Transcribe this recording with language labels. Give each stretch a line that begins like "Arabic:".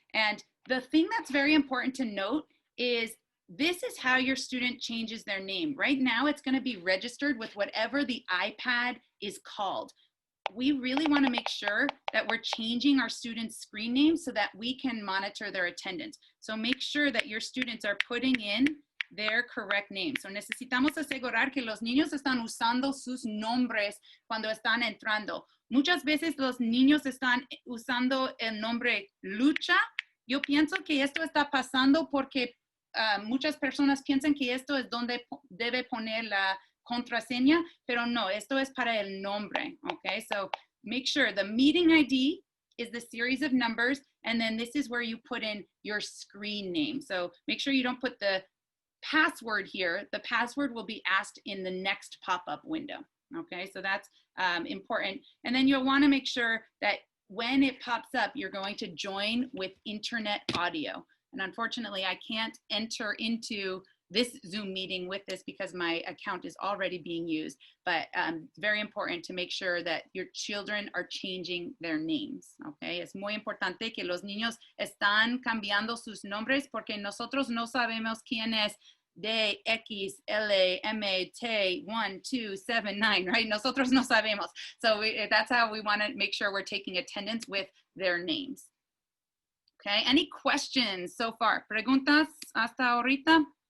English: And the thing that's very important to note is this is how your student changes their name. Right now, it's gonna be registered with whatever the iPad is called. We really want to make sure that we're changing our students' screen names so that we can monitor their attendance. So make sure that your students are putting in their correct name.
Spanish: So necesitamos asegurar que los niños están usando sus nombres cuando están entrando. Muchas veces los niños están usando el nombre Lucha. Yo pienso que esto está pasando porque muchas personas piensan que esto es donde debe poner la contraseña, pero no, esto es para el nombre, okay?
English: So make sure the meeting ID is the series of numbers, and then this is where you put in your screen name. So make sure you don't put the password here. The password will be asked in the next pop-up window, okay? So that's important. And then you'll wanna make sure that when it pops up, you're going to join with internet audio. And unfortunately, I can't enter into this Zoom meeting with this because my account is already being used, but it's very important to make sure that your children are changing their names, okay?
Spanish: Es muy importante que los niños están cambiando sus nombres porque nosotros no sabemos quién es D, X, L, M, T, 1, 2, 7, 9, right? Nosotros no sabemos.
English: So that's how we want to make sure we're taking attendance with their names. Okay, any questions so far?
Spanish: ¿Preguntas hasta ahorita?